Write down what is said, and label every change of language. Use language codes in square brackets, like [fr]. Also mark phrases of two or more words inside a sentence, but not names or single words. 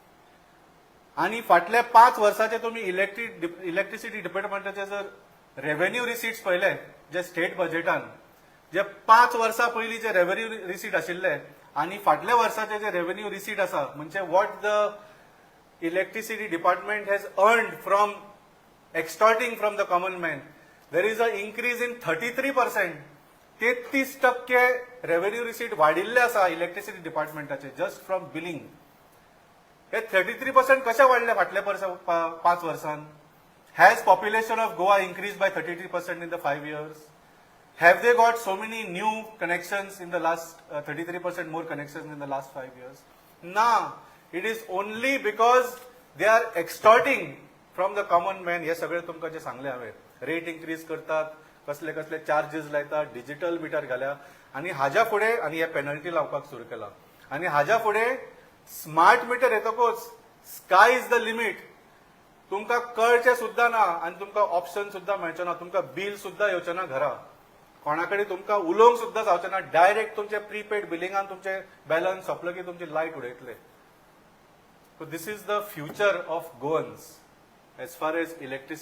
[kok] आणि फाटल्या 5 वर्षाचे तुम्ही इलेक्ट्रिसिटी डिपार्टमेंटाचे जर [en] revenue receipts [kok] पळयले जे स्टेट बजेटान जे 5 वर्सां पयलींचे [en] revenue receipt [kok] आशिल्ले आनी फाटल्या वर्साचे जे [en] revenue receipt [kok] आसा म्हणजे [en] what the electricity department has earned from extorting from the common man, there is an increase in 33%. [kok] 33% [en] revenue receipt [kok] वाढिल्ले आसा इलेक्ट्रिसिटी डिपार्टमेंटाचे [en] just from billing. [kok] हे 33% कशे वाडले फाटल्या 5 वर्सान? [en] has population of Goa increase by 33% in the 5 years? Have they got so many new connections in the last 33% more connections in the last 5 years? Na, it is only because they are extorting from the common man. [kok] हे सगळे तुमकां जे सांगले हांवें, [en] rate increase [kok] करतात, कसले कसले चार्जीस लायतात, [en] digital meter [kok] घाल्या आनी हाज्या फुडें आनी हे पेनल्टी लावपाक सुरू केला. आनी हाज्या फुडें [en] smart meter [kok] येतकूच [en] sky is the limit. [kok] तुमकां कळचें सुद्दां ना आनी तुमकां ऑप्शन सुद्दां मेळचें ना, तुमकां बिल सुद्दां येवचें ना घरा, कोणा कडेन तुमकां उलोवंक सुद्दां जावचें ना. डायरेक्ट तुमचे प्रीपेड बिलिंगान तुमचे बॅलन्स सोंपलो की तुमची लायट उडयतले. [en] so this is the future of Goans as far as electricity